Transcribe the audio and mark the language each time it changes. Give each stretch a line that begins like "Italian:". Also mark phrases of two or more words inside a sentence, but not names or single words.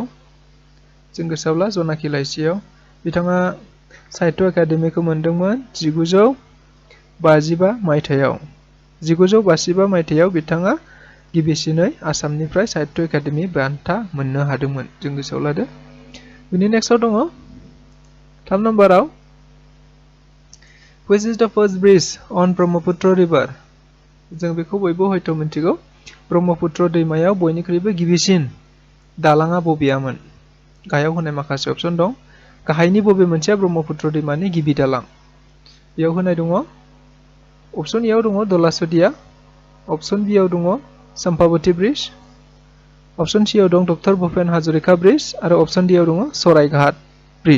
Bodo: जों गोसोआवला जनाखि लाइसियाव। बिथाङा साहित्य एकाडेमिखौ मोनदोंमोन 1955 मायथाइयाव। 1955 मायथाइयाव बिथाङा गिबिसिनै आसामनिफ्राय साहित्य एकाडेमि बान्था मोननो हादोंमोन जों गोसोआव लादो। बिनि नेक्स्टआव दङ 3 नम्बराव
English: which is the first bridge on Brahmaputra river.
Bodo: जों बेखौ बयबो हयथ' मिथिगौ ब्रह्मपुत्र दैमायाव बयनिख्रुइबो गिबिसिन दालाङा बबेयामोन। गाहायाव होनाय माखासे अपसन दं। गाहायनि बबे मोनसेया ब्रह्मपुत्र दैमानि गिबि दालां? बेयाव होनाय दङ
English: option A
Bodo: आव दङ दलासदिया,
English: option B
Bodo: आव दङ चम्पावती ब्रिज,
English: option C
Bodo: आव दं डक्टर भुपेन हाजरिका ब्रिज आरो
English: option D
Bodo: आव दङ सरायघाट ब्रिज।